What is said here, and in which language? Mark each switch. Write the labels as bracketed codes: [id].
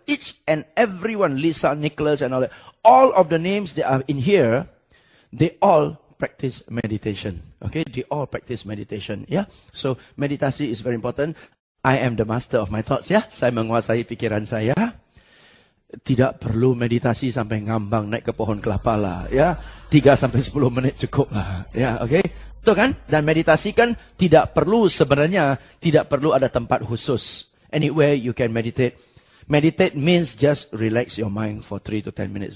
[en] Each and everyone, Lisa Nicholas and all of the names that are in here, they all practice meditation. Okay, they all practice meditation. Yeah, so meditasi is very important. I am the master of my thoughts. [id] Ya, saya menguasai pikiran saya. Tidak perlu meditasi sampai ngambang naik ke pohon kelapa lah, ya. 3 sampai 10 menit cukup lah, ya, oke. Betul kan? Dan meditasi kan tidak perlu ada tempat khusus. [en] Anywhere you can meditate. Meditate means just relax your mind for 3 to 10 minutes.